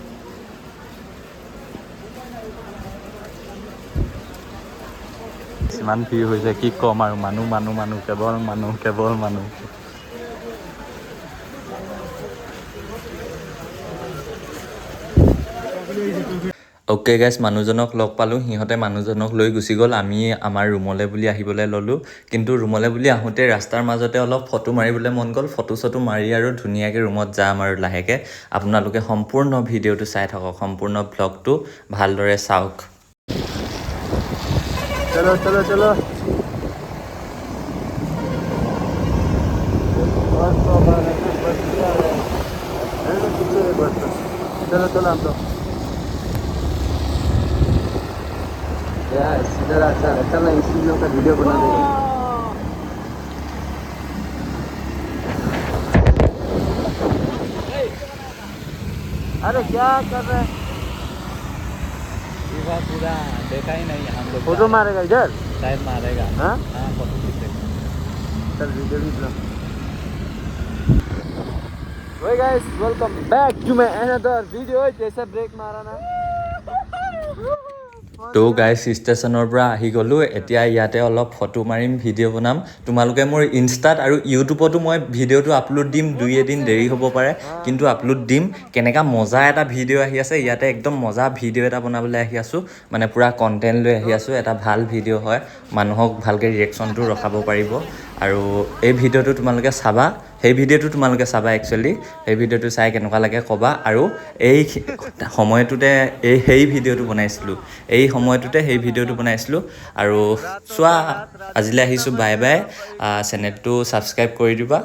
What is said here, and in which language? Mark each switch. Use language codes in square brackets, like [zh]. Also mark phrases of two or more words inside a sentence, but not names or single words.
[as] ইমান ভিৰ হৈছে কি ক'ম আৰু মানুহ কেৱল মানুহ [en] okay guys [as] মানুহজনক লগ পালোঁ সিহঁতে মানুহজনক লৈ গুচি গ'ল আমি আমাৰ ৰুমলৈ বুলি আহিবলৈ ল'লোঁ কিন্তু ৰুমলৈ বুলি আহোঁতে ৰাস্তাৰ মাজতে অলপ ফটো মাৰিবলৈ মন গ'ল ফটো মাৰি আৰু ধুনীয়াকৈ ৰুমত যাম আৰু লাহেকৈ আপোনালোকে সম্পূৰ্ণ ভিডিঅ'টো চাই থাকক সম্পূৰ্ণ ব্লগটো ভালদৰে চাওক [hi] चलो चलो चलो चलो चलो हम लोग यार इधर अच्छा चल इसी लोग का वीडियो बना देंगे अरे क्या कर रहे हैं पूरा देखा ही नहीं हम लोग फोटो मारेगा इधर शायद मारेगा हाँ हाँ फोटो खींचेगा चल वीडियो भी बना [en] Hey guys, welcome back to my another video. [hi] जैसे ब्रेक मारा ना [as] তো গাইছ ষ্টেচনৰ পৰা আহি গ'লোঁ এতিয়া ইয়াতে অলপ ফটো মাৰিম ভিডিঅ' বনাম তোমালোকে মোৰ ইনষ্টাত আৰু ইউটিউবতো মই ভিডিঅ'টো আপলোড দিম 2-3 দেৰি হ'ব পাৰে কিন্তু আপলোড দিম কেনেকা মজা এটা ভিডিঅ' আহি আছে ইয়াতে একদম মজা ভিডিঅ' এটা বনাবলৈ আহি আছোঁ মানে পুৰা কণ্টেণ্ট লৈ আহি আছোঁ এটা ভাল ভিডিঅ' হয় মানুহক ভালকৈ ৰিয়েকশ্যনটো ৰখাব পাৰিব আৰু এই ভিডিঅ'টো তোমালোকে চাবা সেই ভিডিঅ'টো তোমালোকে চাবা একচুৱেলি সেই ভিডিঅ'টো চাই কেনেকুৱা লাগে ক'বা আৰু এই সময়টোতে সেই ভিডিঅ'টো বনাইছিলোঁ এই সময়টোতে সেই ভিডিঅ'টো বনাইছিলোঁ আৰু চোৱা আজিলৈ আহিছোঁ [en] bye bye [as] চেনেলটো ছাবস্ক্ৰাইব কৰি দিবা